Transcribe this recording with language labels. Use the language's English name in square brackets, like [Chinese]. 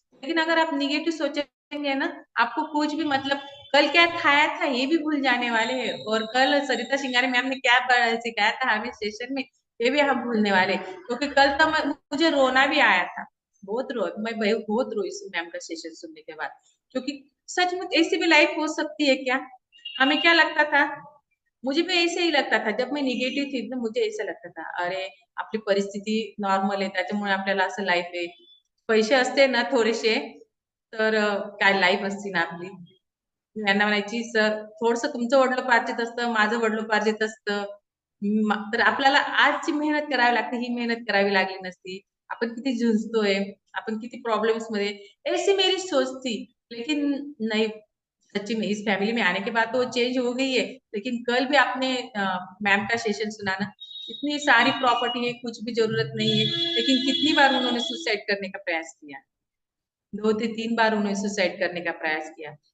[Hindi] लेकिन अगर आप निगेटिव सोचेंगे ना, आपको कुछ भी मतलब कल क्या खाया था ये भी भूल जाने वाले हैं, और कल सरिता सिंगारे मैम ने क्या सिखाया था हमें सेशन में ये भी हम भूलने वाले हैं। क्योंकि कल तो मुझे रोना भी आया था, बहुत रो मैं बहुत रोई मैम का सेशन सुनने के बाद। क्योंकि सच में ऐसी भी लाइफ हो सकती है क्या। हमें क्या लगता था, मुझे भी ऐसे ही लगता था जब मैं निगेटिव्ह थी ना, मुझे ऐसा लगता था अरे [Marathi] आपली परिस्थिती नॉर्मल आहे त्याच्यामुळे आपल्याला असं लाईफ आहे, पैसे असते ना थोडेसे तर काय लाईफ असती ना आपली। यांना म्हणायची सर थोडस तुमचं वडलोपार्जित असतं माझं वडलोपार्जित असतं, तर आपल्याला आजची मेहनत करावी लागते ही मेहनत करावी लागली नसती, आपण किती झुंजतोय, अपन किती [Hindi] प्रॉब्लम्स में, ऐसी मेरी सोच थी। लेकिन नहीं, सच्ची में इस फैमिली में आने के बाद तो चेंज हो गई है। लेकिन कल भी आपने मैम का सेशन सुना ना, इतनी सारी प्रॉपर्टी है कुछ भी जरूरत नहीं है, लेकिन कितनी बार उन्होंने सुसाइड करने का प्रयास किया, 2 से 3 बार उन्होंने सुसाइड करने का प्रयास किया।